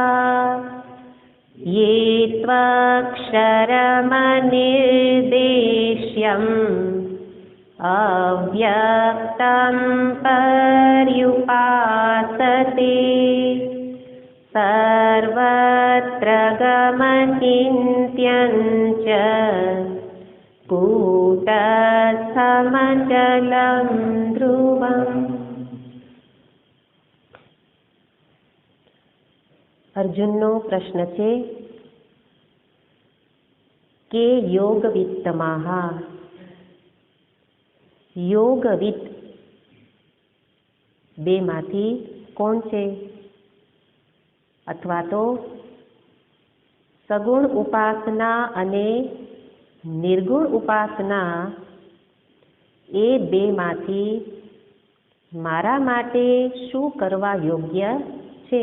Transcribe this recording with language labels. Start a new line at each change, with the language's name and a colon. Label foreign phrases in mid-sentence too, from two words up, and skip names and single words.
Sanskrit: ये त्वक्षरमनिर्देश्यम् अव्यक्तं पर्युपासते सर्वत्र गमचिन्त्यं च कूटस्थमचलं ध्रुवम्।
Gujarati: अर्जुनનો પ્રશ્ન છે કે યોગવિત્તમાહ યોગવિત્ત બેમાંથી કોણ છે? અથવા તો સગુણ ઉપાસના અને નિર્ગુણ ઉપાસના એ બેમાંથી મારા માટે શું કરવા યોગ્ય છે?